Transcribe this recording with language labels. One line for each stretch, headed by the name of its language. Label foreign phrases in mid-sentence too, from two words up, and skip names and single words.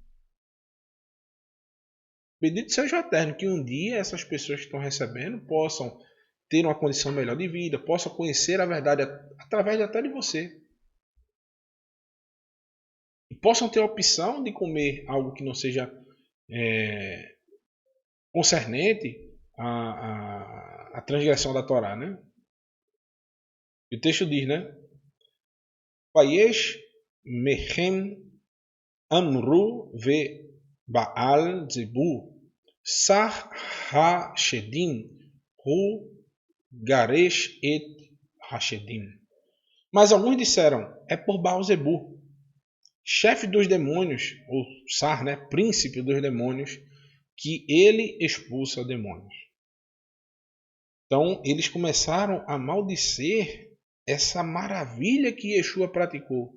Portuguese: Bendito seja o Eterno que um dia essas pessoas que estão recebendo possam ter uma condição melhor de vida, possam conhecer a verdade através até de você. E possam ter a opção de comer algo que não seja concernente à transgressão da Torá, né? E o texto diz, né?
Hebrew: ויש מהם אמרו בבעל זבוב שר השדים הוא גרש את השדים.
Portuguese: Mas alguns disseram, é por Baal zebu, chefe dos demônios, ou Sar, né, príncipe dos demônios, que ele expulsa demônios. Então eles começaram a maldizer essa maravilha que Yeshua praticou.